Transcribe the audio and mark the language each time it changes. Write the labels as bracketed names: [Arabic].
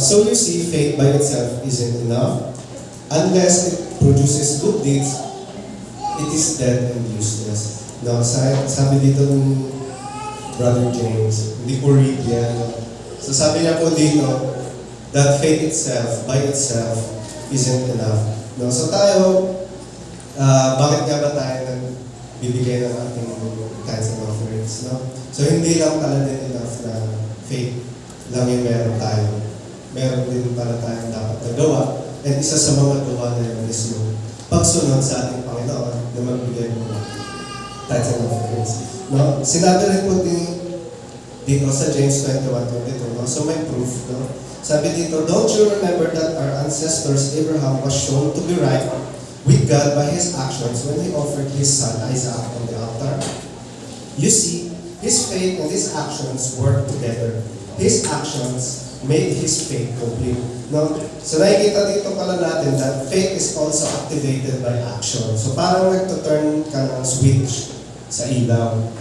[English] So you see, faith by itself isn't enough. Unless it produces good deeds, it is dead and useless. No? [Filipino] Sabi dito ng Brother James, hindi ko read yan. No? So sabi niya po dito, [English] that faith itself, by itself, isn't enough. No? So tayo, [Filipino] bakit nga ba tayo nagbibigay ng ating kinds of offerings, no? So hindi lang pala din enough na faith lang yung meron tayo. Meron din pala tayong dapat nagawa. And isa sa mga gawa na yun is yung pagsunod sa ating Panginoon na magbigay ng tithes and offerings. No? Sinabi rin po dito sa James 21:22, no? So may proof, no? Sabi dito, [English] don't you remember that our ancestors Abraham was shown to be right with God by his actions when he offered his son Isaac on the altar? You see, his faith and his actions worked together. His actions made his faith complete. No? [Filipino] So nakikita dito pala natin [English] that faith is also activated by action. [Filipino] So parang nagtuturn ka ng switch sa ilaw.